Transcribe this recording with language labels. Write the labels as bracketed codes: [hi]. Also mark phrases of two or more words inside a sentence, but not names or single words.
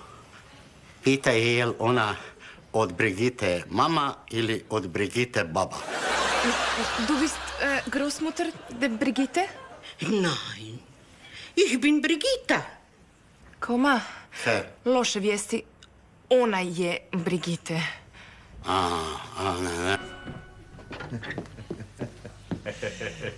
[hr] Pitaj je li ona od Brigite mama ili od Brigite baba? [de] Du bist Großmutter de Brigitte? Nein, ich bin Brigitta. Koma, He. [hr] loše vijesti. Ona je Brigitte. Ne.